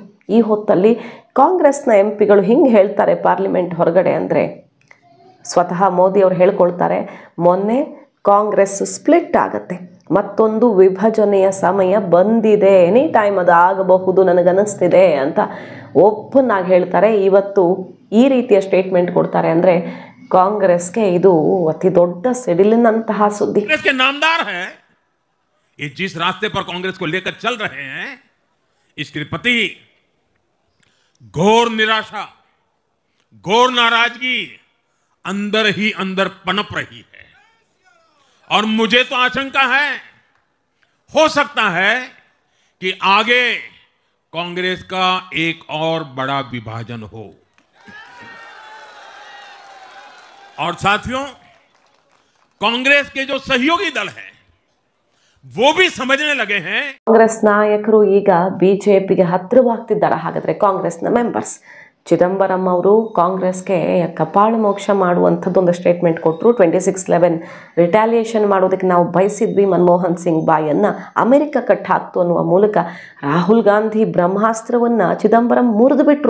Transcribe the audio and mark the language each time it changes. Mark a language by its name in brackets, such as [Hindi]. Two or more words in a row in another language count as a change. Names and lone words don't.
[Kannada] ಈ ಹೊತ್ತಲ್ಲಿ ಕಾಂಗ್ರೆಸ್ನ MPಗಳು ಹಿಂಗೆ ಹೇಳ್ತಾರೆ ಪಾರ್ಲಿಮೆಂಟ್ ಹೊರಗಡೆ ಅಂದರೆ, ಸ್ವತಃ ಮೋದಿ ಅವರು ಹೇಳ್ಕೊಳ್ತಾರೆ, ಮೊನ್ನೆ ಕಾಂಗ್ರೆಸ್ ಸ್ಪ್ಲಿಟ್ ಆಗುತ್ತೆ, ಮತ್ತೊಂದು ವಿಭಜನೆಯ ಸಮಯ ಬಂದಿದೆ, [English] any time [Kannada] ಅದು ಆಗಬಹುದು ನನಗನ್ನಿಸ್ತಿದೆ ಅಂತ ಓಪನ್ ಆಗಿ ಹೇಳ್ತಾರೆ. ಇವತ್ತು ಈ ರೀತಿಯ ಸ್ಟೇಟ್ಮೆಂಟ್ ಕೊಡ್ತಾರೆ ಅಂದರೆ ಕಾಂಗ್ರೆಸ್ಗೆ ಇದು ಅತಿ ದೊಡ್ಡ ಸಿಡಿಲಿನಂತಹ ಸುದ್ದಿ. [Hindi] कांग्रेस के नामदार हैं, ये जिस रास्ते पर कांग्रेस को लेकर चल रहे हैं, इसके प्रति घोर निराशा, घोर नाराजगी अंदर ही अंदर पनप रही है। और मुझे तो आशंका है, हो सकता है कि आगे कांग्रेस का एक और बड़ा विभाजन हो। और साथियों, कांग्रेस के जो सहयोगी दल हैं वो भी समझने लगे हैं. [Kannada] ಕಾಂಗ್ರೆಸ್ ನಾಯಕರು ಈಗ BJPಗೆ ಹತ್ತಿರವಾಗ್ತಿದ್ದಾರೆ. ಹಾಗಾದ್ರೆ ಕಾಂಗ್ರೆಸ್ನ ಮೆಂಬರ್ಸ್ ಚಿದಂಬರಂ ಅವರು ಕಾಂಗ್ರೆಸ್ಗೆ ಕಪಾಳ ಮೋಕ್ಷ ಮಾಡುವಂಥದ್ದೊಂದು ಸ್ಟೇಟ್ಮೆಂಟ್ ಕೊಟ್ಟರು. 26/11 ರಿಟ್ಯಾಲಿಯೇಷನ್ ಮಾಡೋದಕ್ಕೆ ನಾವು ಬಯಸಿದ್ವಿ, ಮನಮೋಹನ್ ಸಿಂಗ್ ಬಾಯನ್ನು ಅಮೆರಿಕ ಕಟ್ ಹಾಕ್ತು ಅನ್ನುವ ಮೂಲಕ ರಾಹುಲ್ ಗಾಂಧಿ ಬ್ರಹ್ಮಾಸ್ತ್ರವನ್ನು ಚಿದಂಬರಂ ಮುರಿದು ಬಿಟ್ಟರು.